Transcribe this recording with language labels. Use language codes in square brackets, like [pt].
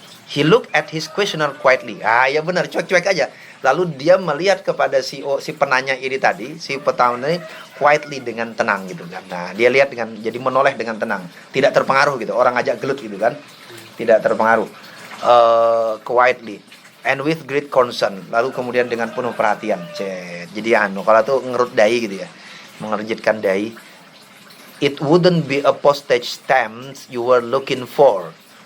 [en] He looked at his questioner quietly. [id] Ya benar, cuek-cuek aja. Lalu dia melihat kepada si penanya ini tadi, si petani ini quietly, dengan tenang gitu kan. Nah, dia lihat jadi menoleh dengan tenang, tidak terpengaruh gitu. Orang ajak gelut gitu kan, tidak terpengaruh. [en] Quietly and with great concern. [id] Lalu kemudian dengan penuh perhatian. Jadi kalau tuh ngerut dai gitu ya, mengerjitkan dai. [en] It wouldn't be a postage stamp you were looking for.